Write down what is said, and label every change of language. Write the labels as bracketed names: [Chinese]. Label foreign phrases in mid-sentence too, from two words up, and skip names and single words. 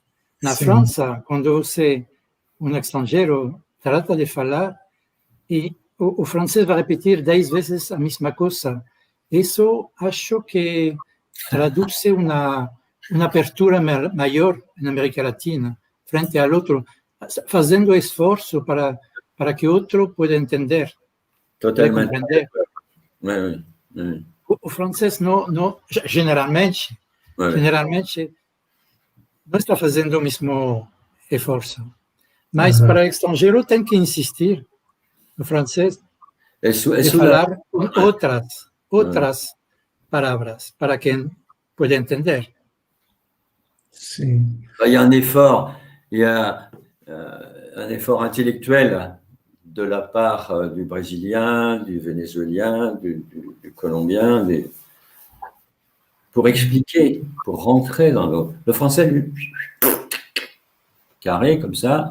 [Portuguese] Na França, quando um estrangeiro trata de falar, e o francês vai repetir 10 vezes a mesma coisa, isso acho que traduz uma abertura maior na América Latina, frente ao outro, fazendo esforço para que o outro possa entender. [French] Totalement. Oui. [Portuguese] O francês generalmente não está fazendo o mesmo esforço. Mas para o estrangeiro tem que insistir no francês e falar outras palavras para quem pode entender. Sim. [French] Il y a un effort intellectuel de la part du Brésilien, du Vénézuélien, du Colombien, pour expliquer, pour rentrer dans le français, lui, carré comme ça.